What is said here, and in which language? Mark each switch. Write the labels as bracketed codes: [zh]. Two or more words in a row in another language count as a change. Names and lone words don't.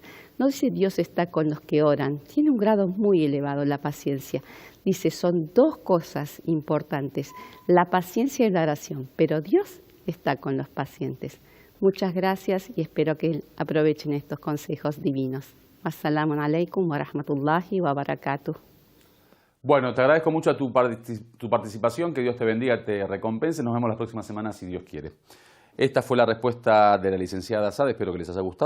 [es] No dice Dios está con los que oran. Tiene un grado muy elevado la paciencia. Dice, son dos cosas importantes, la paciencia y la oración, pero Dios está con los pacientes. Muchas gracias y espero que aprovechen estos consejos divinos. [ar] السلام عليكم ورحمة الله وبركاته. [es] Bueno, te agradezco mucho tu participación, que Dios te bendiga, te recompense. Nos vemos las próximas semanas si Dios quiere. Esta fue la respuesta de la licenciada Sade, espero que les haya gustado.